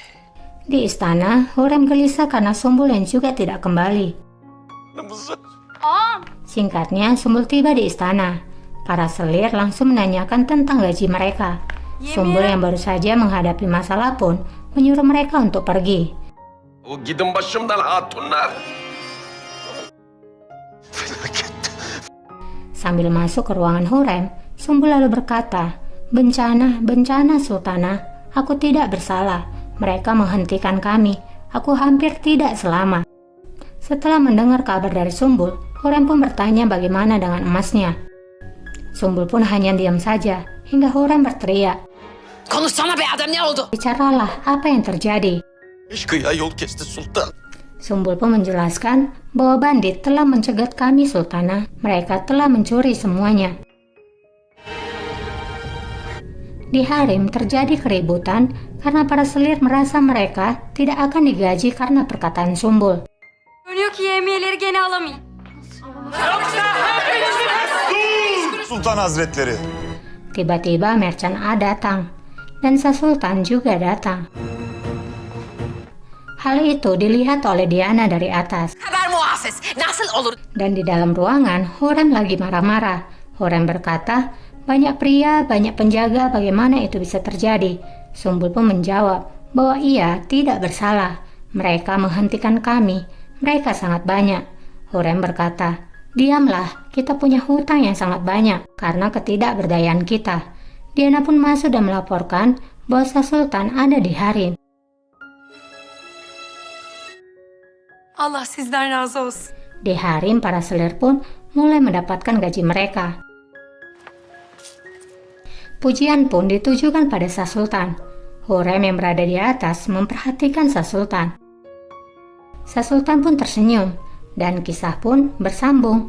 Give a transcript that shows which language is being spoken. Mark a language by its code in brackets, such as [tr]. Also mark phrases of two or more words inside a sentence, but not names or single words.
[id] Di istana, Hurem gelisah karena Sumbul yang juga tidak kembali. Singkatnya, Sumbul tiba di istana. Para selir langsung menanyakan tentang gaji mereka. Sumbul yang baru saja menghadapi masalah pun menyuruh mereka untuk pergi. [tr] O gidin başımdan hatunlar. [id] Sambil masuk ke ruangan Hurem, Sumbul lalu berkata, bencana Sultana, aku tidak bersalah. Mereka menghentikan kami. Aku hampir tidak selamat. Setelah mendengar kabar dari Sumbul, Hurem pun bertanya bagaimana dengan emasnya. Sumbul pun hanya diam saja, hingga Hurem berteriak, [tr] Konuşsana be adam, ne oldu? [id] bicaralah apa yang terjadi. [tr] Eşkıya yol kesti sultan. [id] Sumbul pun menjelaskan bahwa bandit telah mencegat kami Sultana. Mereka telah mencuri semuanya. Di harem terjadi keributan karena para selir merasa mereka tidak akan digaji karena perkataan Sumbul. [tr] Görünüyor ki yemeğleri gene alamayayım. Sultan Hazretleri. [id] Tiba-tiba Merchant A datang dan Sang Sultan juga datang. Hal itu dilihat oleh Diana dari atas. [tr] Kadar muhafız. Nasıl olur? [id] Dan di dalam ruangan, Hurem lagi marah-marah. Hurem berkata, banyak pria, banyak penjaga, bagaimana itu bisa terjadi? Sumbul pun menjawab bahwa ia tidak bersalah. Mereka menghentikan kami. Mereka sangat banyak. Hurrem berkata, "Diamlah, kita punya hutang yang sangat banyak karena ketidakberdayaan kita." Diana pun masuk dan melaporkan bahwa Sang Sultan ada di harem. [tr] Allah sizden razı olsun. [id] Di harem, para selir pun mulai mendapatkan gaji mereka. Pujian pun ditujukan pada Sang Sultan. Hurrem yang berada di atas memperhatikan Sang Sultan. Sang Sultan pun tersenyum, dan kisah pun bersambung.